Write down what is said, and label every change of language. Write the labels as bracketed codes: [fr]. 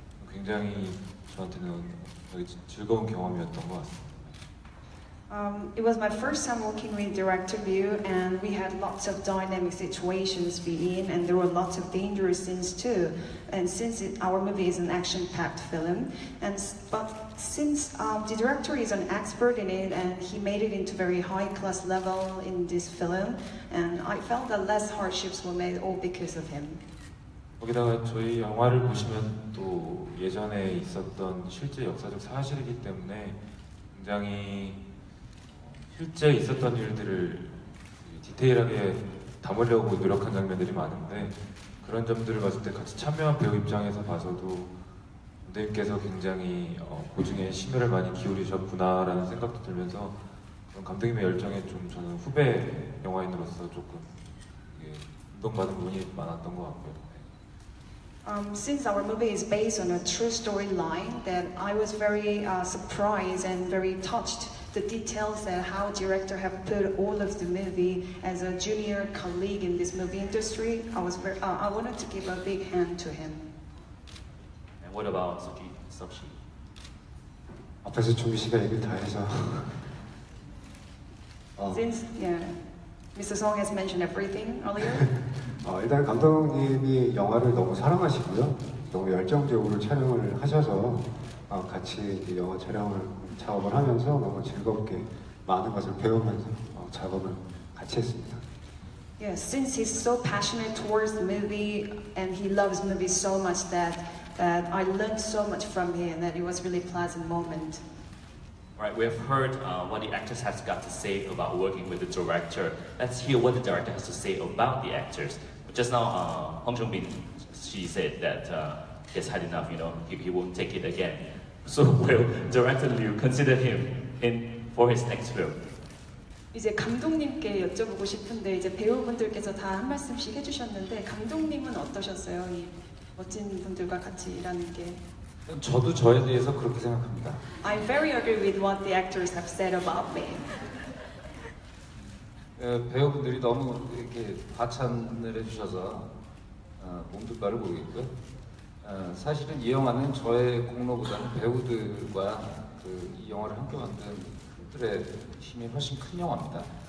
[ko] 굉장히 저한테는 되게 즐거운 경험이었던 것 같습니다. [en] It was my first time working with director Liu, and we had lots of dynamic situations to be in, and there were lots of dangerous scenes too. And since our movie is an action-packed film, but since the director is an expert in it, and he made it into very high-class level in this film, and I felt that less hardships were made all because of him. [ko] 거기다가 저희 영화를 보시면 또 예전에 있었던 실제 역사적 사실이기 때문에 굉장히 실제 있었던 일들을 디테일하게 담으려고 노력한 장면들이 많은데 그런 점들을 봤을 때 같이 참여한 배우 입장에서 봐서도 감독님께서 굉장히 고증에 심혈을 많이 기울이셨구나라는 생각도 들면서 그런 감독님의 열정에 좀 저는 후배 영화인으로서 조금 감동받은 부분이 많았던 것 같고요. [en] Since our movie is based on a true storyline, that I was very surprised and very touched the details that how director have put all of the movie as a junior colleague in this movie industry. I wanted to give a big hand to him. And what about Sochi? [ko] 앞에서 준비 씨가 얘기를 다 해서 [en] Since Mr. Song has mentioned everything earlier. [ko] 일단 감독님이 영화를 너무 사랑하시고요. 너무 열정적으로 촬영을 하셔서 같이 영화 작업을 하면서 너무 즐겁게 많은 것을 배우면서 작업을 같이 했습니다. [en] Yes, since he's so passionate towards the movie and he loves movies so much that I learned so much from him that it was really a pleasant moment. Right, we have heard what the actors has got to say about working with the director. Let's hear what the director has to say about the actors. Just now, Hong Jung-bin, she said that he has had enough, he won't take it again. So will director Liu consider him for his next film? [ko] 이제 감독님께 여쭤보고 싶은데 이제 배우분들께서 다 한 말씀씩 해주셨는데 감독님은 어떠셨어요? 이 멋진 분들과 같이 일하는 게. 저도 저에 대해서 그렇게 생각합니다. [en] I very agree with what the actors have said about me. [ko] 배우분들이 너무 이렇게 과찬을 해주셔서 몸둘 바를 모르겠고요. 사실은 이 영화는 저의 공로보다는 배우들과 이 영화를 함께 만든 그들의 힘이 훨씬 큰 영화입니다.